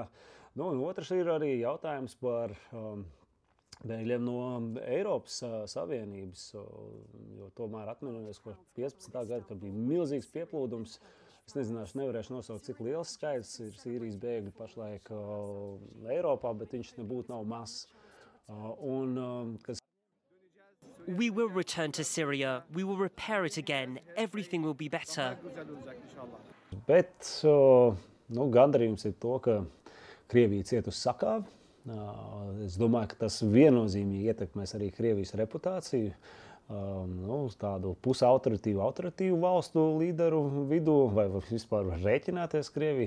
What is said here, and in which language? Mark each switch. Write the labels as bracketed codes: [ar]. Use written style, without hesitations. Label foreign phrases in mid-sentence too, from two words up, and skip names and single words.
[lv] Un otrs ir arī jautājums par bēgļiem no Eiropas Savienības, jo tomēr atminamies, ka 15. gada, kad bija milzīgs pieplūdums, es nezināšu, nevarēšu nosaukt, cik liels skaits ir Sīrijas bēgļu pašlaik Eiropā, bet viņš nebūtu nav mazs. [en] We will return to Syria. We will repair it again. Everything will be better. [lv] Bet gandarījums ir to, ka Krievija ciet uz sakāvi. Es domāju, ka tas viennozīmīgi ietekmēs arī Krievijas reputāciju. Tādu pusautoritīvu valstu līderu vidū, vai vispār var rēķināties Krieviju.